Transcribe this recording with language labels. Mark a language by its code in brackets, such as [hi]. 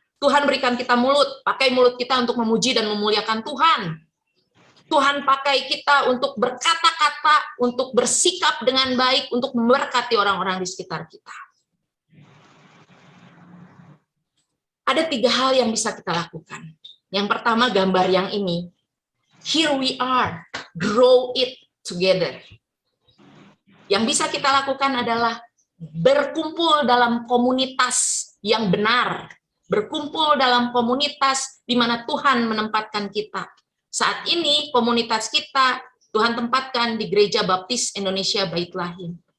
[id] Tuhan berikan kita mulut, pakai mulut kita untuk memuji dan memuliakan Tuhan. Tuhan pakai kita untuk berkata-kata, untuk bersikap dengan baik, untuk memberkati orang-orang di sekitar kita. Ada 3 hal yang bisa kita lakukan. Yang pertama, gambar yang ini. [en] Here we are, grow it together. [id] Yang bisa kita lakukan adalah berkumpul dalam komunitas yang benar, berkumpul dalam komunitas di mana Tuhan menempatkan kita. Saat ini komunitas kita Tuhan tempatkan di Gereja Baptis Indonesia Bait Lahim.